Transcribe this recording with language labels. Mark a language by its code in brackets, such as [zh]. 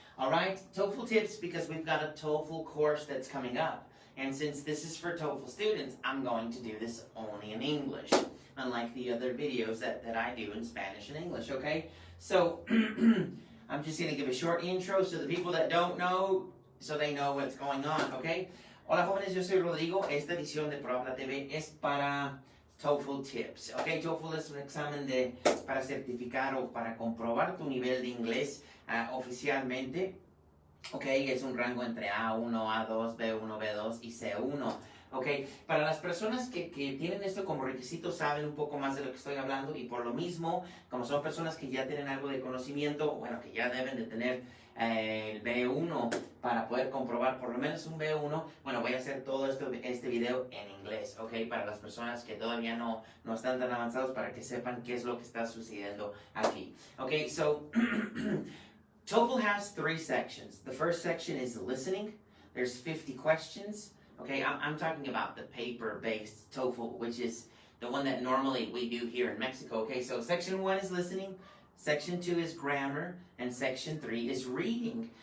[en] Alright, TOEFL tips because we've got a TOEFL course that's coming up. And since this is for TOEFL students, I'm going to do this only in English. Unlike the other videos that I do in Spanish and English, okay? So, I'm just going to give a short intro so the people that don't know, so they know what's going on, okay? [es] Hola jóvenes, yo soy Rodrigo. Esta edición de Prohabla TV es para TOEFL Tips. Okay, TOEFL es un examen para certificar o para comprobar tu nivel de inglés oficialmente. Okay, es un rango entre A1, A2, B1, B2 y C1. Okay, para las personas que tienen esto como requisito saben un poco más de lo que estoy hablando y por lo mismo, como son personas que ya tienen algo de conocimiento, bueno, que ya deben de tener el B1 para poder comprobar por lo menos un B1, bueno, voy a hacer todo este video en inglés, ok, para las personas que todavía no están tan avanzados para que sepan qué es lo que está sucediendo aquí. [en] Ok, so, TOEFL has 3 sections. The first section is listening. There's 50 questions. Okay, I'm talking about the paper-based TOEFL, which is the one that normally we do here in Mexico. Okay, so section 1 is listening. Section 2 is grammar, and section 3 is reading.